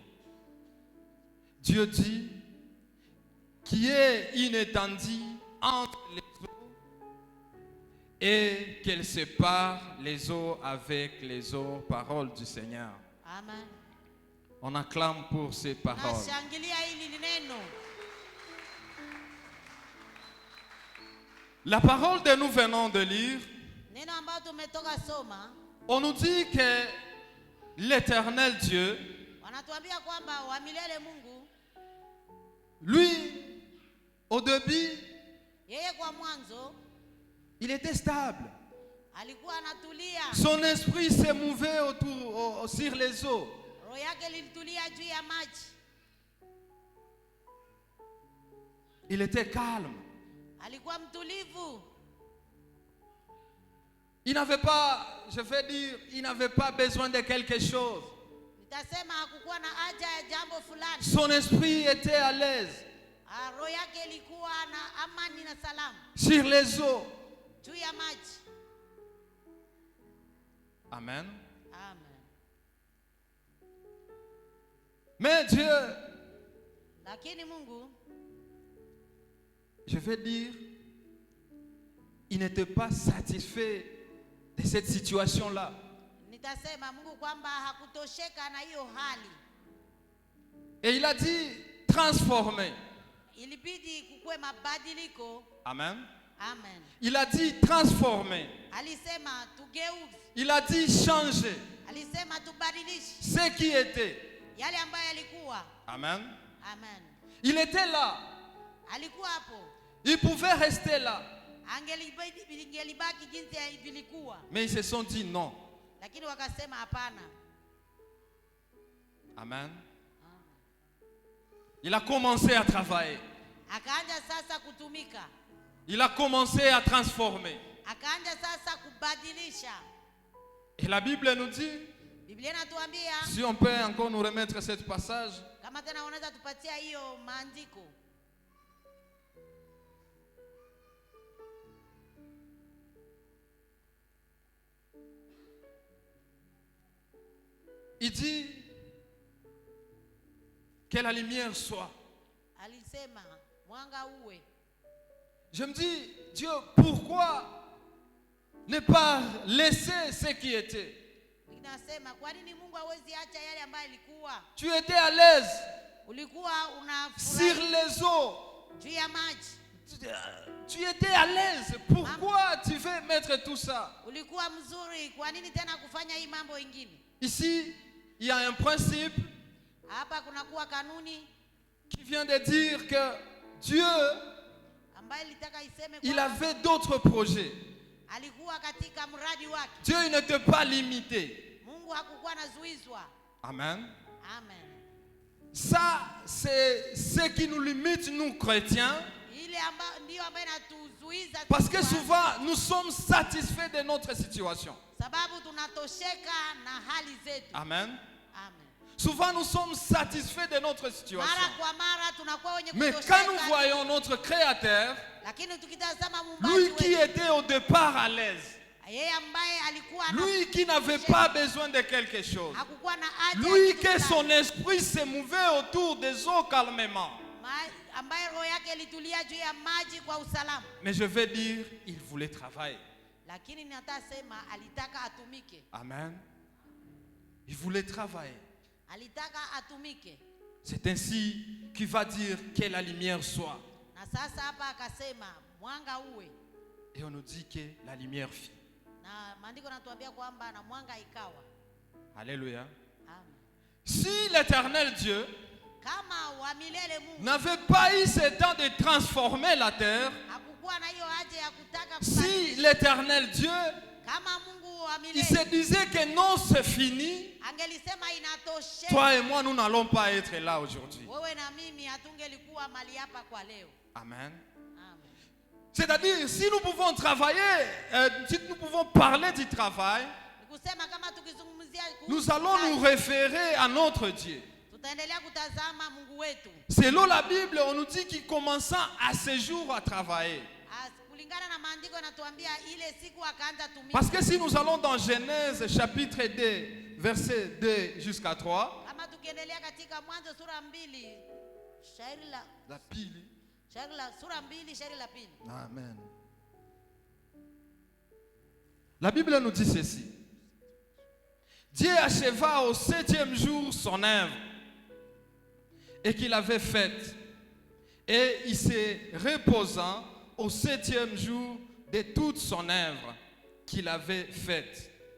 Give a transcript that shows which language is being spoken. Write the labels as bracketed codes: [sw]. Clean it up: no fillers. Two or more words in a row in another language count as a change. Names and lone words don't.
[fr] Dieu dit qu'il y ait une étendue entre les eaux et qu'elle sépare les eaux avec les eaux. Parole du Seigneur. Amen. On acclame pour ces paroles. [sw] Nashangilia hili neno. [fr] La parole que nous venons de lire, [sw] Neno ambalo tumetoka soma, [fr] on nous dit que l'Éternel Dieu, [sw] wanatuambia kwamba wa milele Mungu, [fr] lui, au début, [sw] yeye kwa mwanzo [fr] il était stable. [sw] alikuwa anatulia. [fr] Son esprit se mouvait sur les eaux. [sw] Roho yake lilitulia juu ya maji. [fr] Il était calme. [sw] Alikuwa mtulivu. [fr] Il n'avait pas, je vais dire, il n'avait pas besoin de quelque chose. [sw] Nitasema hakukuwa na haja ya jambo fulani. [fr] Son esprit était à l'aise [sw] Roho yake ilikuwa na amani na salama [fr] sur les eaux. [sw] juu ya maji. [fr] Amen. [sw] Amen. [fr] Mais Dieu, [sw] Lakini Mungu, [fr] je vais dire, il n'était pas satisfait de cette situation-là. [sw] nitasema Mungu kwamba hakutosheka na hiyo hali. [fr] Et il a dit, transformer. [sw] Ilibidi kukue mabadiliko. [fr] Amen. [sw] Amen. [fr] Il a dit, transformer. [sw] Alisema tugeuze. [fr] Il a dit, changer [sw] Alisema tubadilishe [fr] ce qui était. [sw] yale ambayo yalikuwa. [fr] Amen. [sw] Amen. [fr] Il était là. [sw] Alikuwa hapo. [fr] Il pouvait rester là. [sw] Angelibaki jinsi vilikuwa. [fr] Mais ils se sont dit non. [sw] Lakini wakasema hapana. [fr] Amen. Il a commencé à travailler. [sw] Akaanza sasa kutumika. [fr] Il a commencé à transformer. [sw] Akaanza sasa kubadilisha. [fr] Et la Bible nous dit, [sw] Biblia inatuambia, [fr] si on peut encore nous remettre ce passage, [sw] kama tena unaweza tupatia hiyo maandiko. [fr] il dit que la lumière soit. [sw] Alisema mwanga uwe. [fr] Je me dis, Dieu, pourquoi ne pas laisser ce qui était? [sw] Ninasema kwa nini Mungu hawezi acha yale ambayo ilikuwa? [fr] Tu étais à l'aise [sw] Ulikuwa [fr] sur [sw] unafurahi [fr] les eaux. [sw] juu ya maji. [fr] Tu étais à l'aise. Pourquoi tu veux mettre tout ça? [sw] Ulikuwa mzuri, kwa nini tena kufanya hii mambo ingine? [fr] Ici, il y a un principe [sw] Hapa kunakuwa kanuni [fr] qui vient de dire que Dieu, [sw] ambayo ilitaka iseme [fr] il [sw] kwamba [fr] avait d'autres projets. [sw] alikuwa katika mradi wake. [fr] Dieu, il n'était pas limité. [sw] Mungu hakukuwa anazuizwa. [fr] Amen. [sw] Amen. [fr] Ça, c'est ce qui nous limite, nous chrétiens. [sw] Ile ndio ambayo inatuzuiza [fr] Parce que [sw] sisi [fr] souvent, nous sommes satisfaits de notre situation. [sw] sababu tunatosheka na hali zetu. [fr] Amen. [sw] Amen. [fr] Souvent, nous sommes satisfaits de notre situation. [sw] Mara kwa mara tunakuwa wenye [fr] Mais [sw] kutosheka. [fr] quand nous voyons notre Créateur, [sw] Lakini tukitazama muumbaji [fr] lui qui [sw] wetu, [fr] était au départ à l'aise, [sw] yeye ambaye alikuwa [fr] lui qui n'avait pas besoin de quelque chose, [sw] hakukuwa na haja ya [fr] lui [sw] kitu [fr] que [sw] fulani. [fr] son esprit se mouvait autour des eaux calmement. [sw] Ambaye roho yake ilitulia juu ya maji kwa usalama. [fr] Mais je vais dire, il voulait travailler. [sw] Lakini nitasema alitaka atumike. [fr] Amen. Il voulait travailler. [sw] Alitaka atumike. [fr] C'est ainsi qu'il va dire que la lumière soit. [sw] Na sasa hapa akasema mwanga uwe. [fr] Et on nous dit que la lumière fit. [sw] Na maandiko natuambia kwamba na mwanga ikawa. [fr] Alléluia. [sw] Amen. [fr] Si l'Éternel Dieu [sw] Kama wa milele Mungu [fr] n'avait pas eu ce temps de transformer la terre, [sw] hakukuwa na hiyo haja ya kutaka [fr] si [sw] kubadilisha. [fr] l'Éternel Dieu [sw] Kama Mungu wa [fr] il se [sw] milele [fr] disait que non, c'est fini. [sw] angelisema inatosha, [fr] Toi et moi, nous n'allons pas être là aujourd'hui. [sw] wewe na mimi hatungelikuwa mali hapa kwa leo. [fr] Amen. [sw] Amen. [fr] C'est-à-dire, si nous pouvons travailler, si nous pouvons parler du travail, [sw] Nikusema kama tukizungumzia [fr] nous allons nous référer à notre Dieu. [sw] tutaendelea kutazama Mungu wetu. [fr] Selon la Bible, on nous dit qu'il commença à ce jour à travailler. [sw] Kulingana na maandiko yanatuambia ile siku akaanza tumika. [fr] Parce que si nous allons dans Genèse chapitre 2, verset 2 jusqu'à 3, [sw] Kama tukiendelea katika Mwanzo sura 2, shairi [fr] la pile. [sw] la sura 2 shairi la 2. [fr] Amen. La Bible nous dit ceci. Dieu acheva au 7e jour son œuvre et qu'il avait faite, et il se reposa au 7e jour de toute son œuvre qu'il avait faite.